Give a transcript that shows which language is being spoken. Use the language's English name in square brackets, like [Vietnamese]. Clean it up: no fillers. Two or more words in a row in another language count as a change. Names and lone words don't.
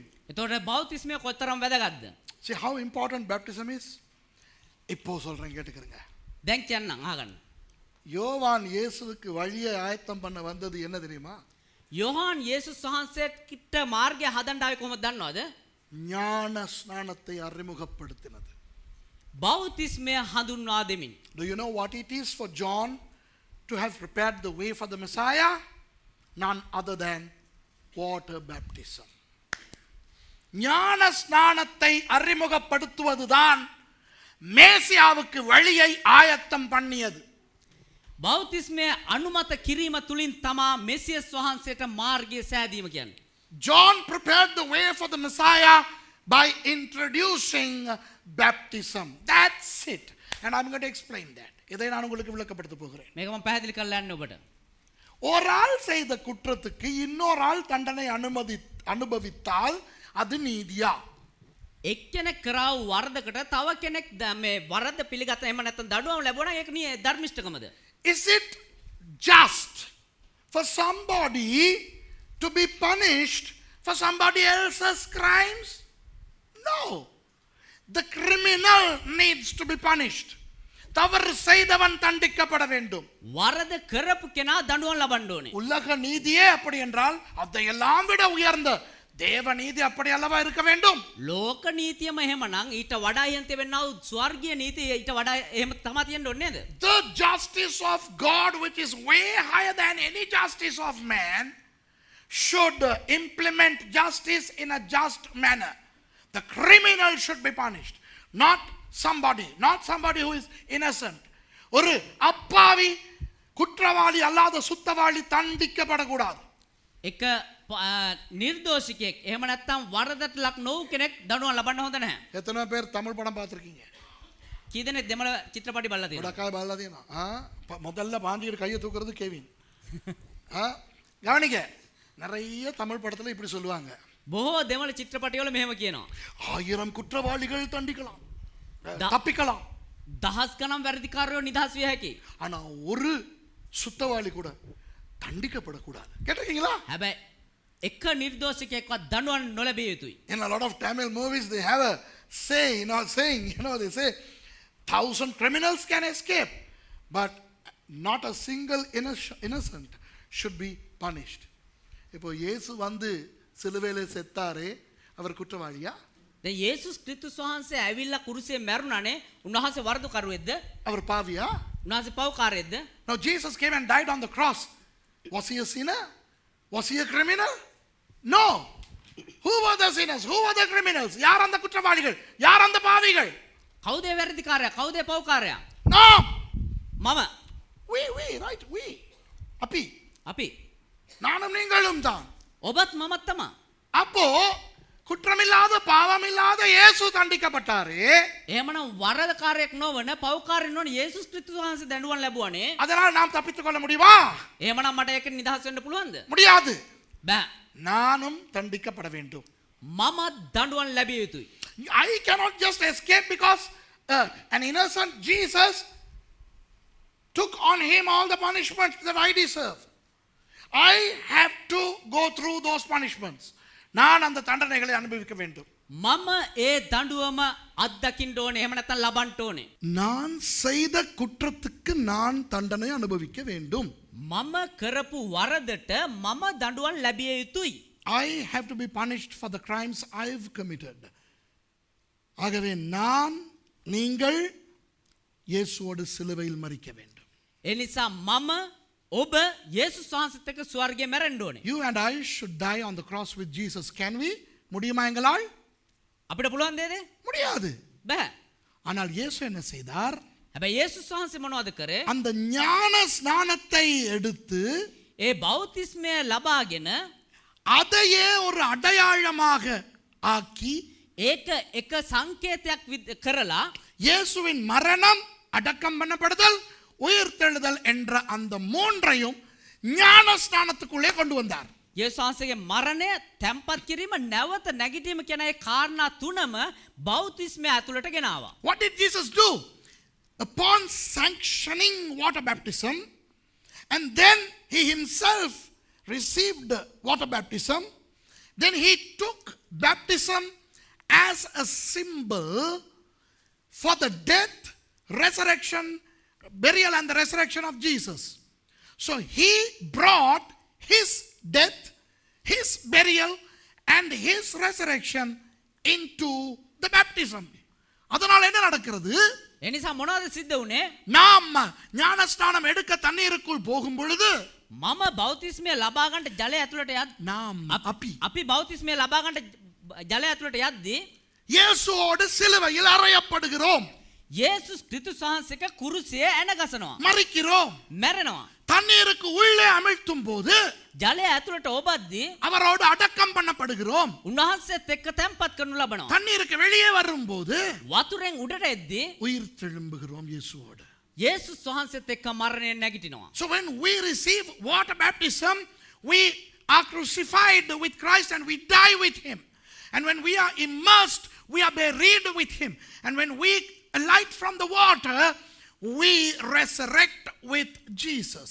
[Sinhala] එතකොට බෞතිස්මය කොතරම් වැදගත්ද? [English] See how important baptism is? [Tamil] இப்போ சொல்றேன் கேட்டுக்கங்க. [Sinhala] දැන් කියන්නම් අහගන්න. [Tamil] யோவான் இயேசுவுக்கு வழியை ஆயத்தம் பண்ண வந்தது என்ன தெரியுமா? [Sinhala] යොහාන් යේසුස් වහන්සේට කිට මාර්ගය හදන්න ආවේ කොහොමද දන්නවද? [Tamil] ஞான ஸ்நானத்தை அறிமுகப்படுத்தினது. [Sinhala] බෞතිස්මය හඳුන්වා දෙමින්. [English] Do you know what it is for John to have prepared the way for the Messiah? None other than water baptism. [Tamil] ஞான ஸ்நானத்தை அறிமுகப்படுத்துவதுதான் மேசியாவுக்கு வழியை ஆயத்தம் பண்ணியது. [Sinhala] බෞතිස්මය අනුමත කිරීම තුලින් තමා මෙසියස් වහන්සේට මාර්ගය සෑදීම කියන්නේ. [English] John prepared the way for the Messiah by introducing baptism. That's it. And I'm going to explain that. [Tamil] இதை நான் உங்களுக்கு விளக்கப்படுத்த போகிறேன். [Sinhala] මේක මම පැහැදිලි කරලා යන්න ඔබට. [Tamil] ஒரு ஆள் செய்த குற்றத்துக்கு இன்னொரு ஆள் தண்டனை அனுபவித்தால் அது நீதியா? [Sinhala] එක්කෙනෙක් කරාව වරදකට තව කෙනෙක් මේ වරද පිළිගත්ත එහෙම නැත්නම් දඩුවම් ලැබුණා ඒක නිය ධර්මිෂ්ඨකමද? [English] Is it just for somebody to be punished for somebody else's crimes? No. The criminal needs to be punished. [Tamil] தவறு செய்தவன் தண்டிக்கப்பட வேண்டும். [Sinhala] වරද කරපු කෙනා දඬුවම් ලබන්න ඕනේ. [Tamil] உலக நீதியே அப்படி என்றால் அதையெல்லாம் விட உயர்ந்த தேவ நீதி அப்படி அல்லவா இருக்க வேண்டும்? [Sinhala] ලෝක නීතියම එහෙමනම් ඊට වඩා ඉහත වෙන්නා වූ ස්වර්ගීය නීතිය ඊට වඩා එහෙම තමයි තියෙන්න ඕනේ නේද? [English] The justice of God, which is way higher than any justice of man, should implement justice in a just manner. The criminal should be punished, not somebody who is innocent. [Tamil] ஒரு அப்பாவி குற்றவாளி அல்லாத சுத்தவாளி தண்டிக்கப்படக்கூடாது. [Sinhala] එක නිර්දෝෂිකයෙක් එහෙම නැත්නම් වරදට ලක් නොවු කෙනෙක් දඬුවම් ලබන්න හොඳ නැහැ. [Tamil] எத்தனை பேர் தமிழ் படம் பார்த்திருக்கீங்க? [Sinhala] කී දෙනෙක් දෙමළ චිත්‍රපටි බලලා තියෙනවද? உடக்காய் බලලා තියෙනවා. [Tamil] முதல்ல பாஞ்சிக்கிட்டு கையை தூக்குறது கெவின். கவனிங்க, நிறைய தமிழ் படத்துல இப்படி சொல்லுவாங்க. [Sinhala] බොහෝ දෙමළ චිත්‍රපටිවල මෙහෙම කියනවා. [Tamil] 1000 குற்றவாளிகள் தண்டிக்கலாம், தப்பிக்கலாம். [Sinhala] දහස් ගණන් වැරදිකාරයෝ නිදහස් විය හැකියි. [Tamil] ஆனா ஒரு சுத்தவாளி கூட தண்டிக்கப்படக்கூடாது. கேட்டிருக்கீங்களா? [Sinhala] හැබැයි එක නිර්දෝෂිකයෙක්වත් දඬුවම් නොලැබිය යුතුයි. [English] In a lot of Tamil movies they have a saying, they say 1000 criminals can escape, but not a single innocent should be punished. [Tamil] இப்போ இயேசு வந்து சிலுவையிலே செத்தாரே, அவர் குற்றவாளியா? [Sinhala] දැන් යේසුස් ක්‍රිස්තුස් වහන්සේ ඇවිල්ලා කුරුසියේ මැරුණානේ. උන්වහන්සේ වරදකරුවෙක්ද? [Tamil] அவர் பாவியா? [Sinhala] උන්වහන්සේ පව්කාරයෙක්ද? [English] Now Jesus came and died on the cross. Was he a sinner? Was he a criminal? No. Who were the sinners? Who were the criminals? [Tamil] யார் அந்த குற்றவாளிகள்? யார் அந்த பாவிகள்? [Sinhala] කවුද වැරදිකාරයා? කවුද පව්කාරයා? [English] No. [Sinhala] මම. [English] We, right? We. [Sinhala] අපි. [Tamil] நானும் நீங்களும் தான். [Sinhala] ඔබත් මමත් තමයි. [Tamil] அப்போ குற்றமில்லாத பாவமில்லாத இயேசு தண்டிக்கப்பட்டாரே. [Sinhala] එහෙමනම් වරදකාරයෙක් නොවන පව්කාරයෙක් නොවන යේසුස් ක්‍රිස්තුස් වහන්සේ දඬුවම් ලැබුවානේ. [Tamil] அதனால் நாம் தப்பித்துக் கொள்ள முடியுமா? [Sinhala] එහෙමනම් මට ඒක නිදහස් වෙන්න පුළුවන්ද? [Tamil] முடியாது. [Sinhala] බෑ. [Tamil] நானும் தண்டிக்கப்பட வேண்டும். [Sinhala] මමත් දඬුවම් ලැබිය යුතුයි. [English] I cannot just escape because an innocent Jesus took on him all the punishments that I deserve. I have to go through those punishments. [Tamil] நான் அந்த தண்டனைகளை அனுபவிக்க வேண்டும். [Sinhala] මම ඒ දඬුවම අත්දකින්න ඕනේ. එහෙම නැත්නම් ලබන්න ඕනේ. [Tamil] நான் செய்த குற்றத்துக்கு நான் தண்டனை அனுபவிக்க வேண்டும். [Sinhala] මම කරපු වරදට මම දඬුවම් ලැබිය යුතුයි. [English] I have to be punished for the crimes I've committed. [Tamil] ஆகவே நீங்கள் இயேசுவோடு சிலுவையில் மரிக்க வேண்டும். [Sinhala] ඒ නිසා මම ඔබ යේසුස් වහන්සේත් එක්ක ස්වර්ගයේ මැරෙන්න ඕනේ. [English] You and I should die on the cross with Jesus. Can we? [Tamil] முடியுமா எங்களால்? [Sinhala] අපිට පුළුවන් දෙද? [Tamil] முடியாது. [Sinhala] බෑ. [Tamil] ஆனால் இயேசு என்ன செய்தார்? [Sinhala] හැබැයි යේසුස් වහන්සේ මොනවද කරේ? [Tamil] அந்த ஞான ஸ்நானத்தை எடுத்து [Sinhala] ඒ බෞතිස්මය ලබාගෙන [Tamil] அதையே ஒரு அடையாளமாக ஆக்கி [Sinhala] ඒක එක සංකේතයක් කරලා [Tamil] இயேசுவின் மரணம், அடக்கம் பண்ணப்படுதல், உயிர்த்தெழுதல் என்ற அந்த மூன்றையும் ஞான ஸ்நானத்துக்குள்ளே கொண்டு வந்தார். [Sinhala] යේසුස් වහන්සේගේ මරණය, තැන්පත් කිරීම, නැවත නැගිටීම කියන ඒ කාරණා තුනම බෞතිස්මය ඇතුළට ගෙනාවා. [English] What did Jesus do? Upon sanctioning water baptism, and then he himself received water baptism, then he took baptism as a symbol for the death, resurrection, burial and the resurrection of Jesus. So he brought his death, his burial and his resurrection into the baptism. [Tamil] அதனால என்ன நடக்கிறது? [Sinhala] එනිසා මොනවද සිද්ධ වුනේ? [Tamil] நாம் ஞானஸ்நானம் எடுக்க தண்ணீருக்குள் போகும் பொழுது [Sinhala] මම බෞතිස්මය ලබා ගන්න ජලය ඇතුළට [Tamil] நாம் [Sinhala] අපි බෞතිස්මය ලබා ගන්න ජලය ඇතුළට යද්දී [Tamil] இயேசுவோடு சிலுவையில் அறையப்படுகிறோம். [Sinhala] යේසුස් ක්‍රිස්තුස් වහන්සේගේ කුරුසියේ ඇන ගසනවා. [Tamil] மரிக்கிறோம். [Sinhala] මැරෙනවා. [Tamil] தண்ணீருக்கு உள்ளே அமிழ்த்தும் போது [Sinhala] ජලය ඇතුළට ඔබද්දී [Tamil] அவரோடு அடக்கம் பண்ணப்படுகிறோம். [Sinhala] උන්වහන්සේත් එක්ක තැන්පත් කරනු ලබනවා. [Tamil] தண்ணீருக்கு வெளியே வரும்போது [Sinhala] වතුරෙන් උඩට එද්දී [Tamil] உயிர் தெழும்புகிறோம் இயேசுவோடு. [Sinhala] යේසුස් වහන්සේත් එක්ක මරණයෙන් නැගිටිනවා. [English] So when we receive water baptism, we are crucified with Christ and we die with him. And when we are immersed, we are buried with him. And when we alight from the water, we resurrect with Jesus.